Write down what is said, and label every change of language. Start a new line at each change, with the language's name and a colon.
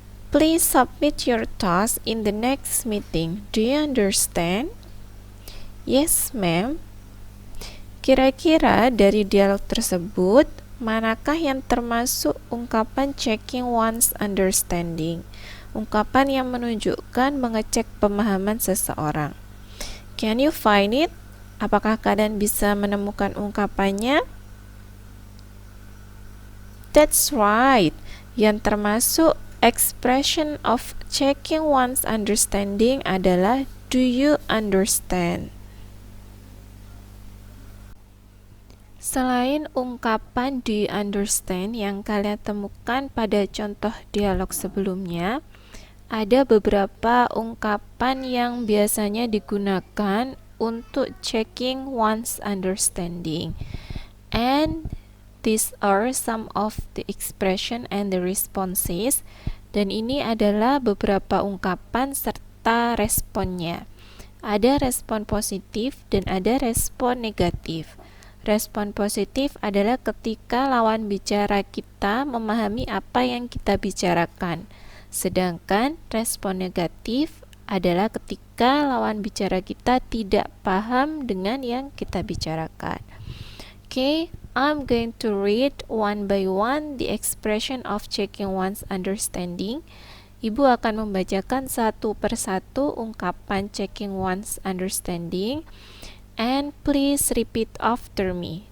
English: Please submit your task in the next meeting. Do you understand? Yes, ma'am.
Indonesian: Kira-kira dari dialog tersebut, manakah yang termasuk ungkapan checking one's understanding? Ungkapan yang menunjukkan mengecek pemahaman seseorang.
English: Can you find it?
Indonesian: Apakah kalian bisa menemukan ungkapannya?
English: That's right.
Indonesian: Yang termasuk
English: expression of checking one's understanding
Indonesian: adalah
English: do you understand?
Indonesian: Selain ungkapan
English: do you understand
Indonesian: yang kalian temukan pada contoh dialog sebelumnya, ada beberapa ungkapan yang biasanya digunakan untuk checking one's understanding.
English: And these are some of the expression and the responses.
Indonesian: Dan ini adalah beberapa ungkapan serta responnya. Ada respon positif dan ada respon negatif. Respon positif adalah ketika lawan bicara kita memahami apa yang kita bicarakan. Sedangkan respon negatif adalah ketika lawan bicara kita tidak paham dengan yang kita bicarakan.
English: Okay, I'm going to read one by one the expression of checking one's understanding.
Indonesian: Ibu akan membacakan satu persatu ungkapan checking one's understanding.
English: And please repeat after me.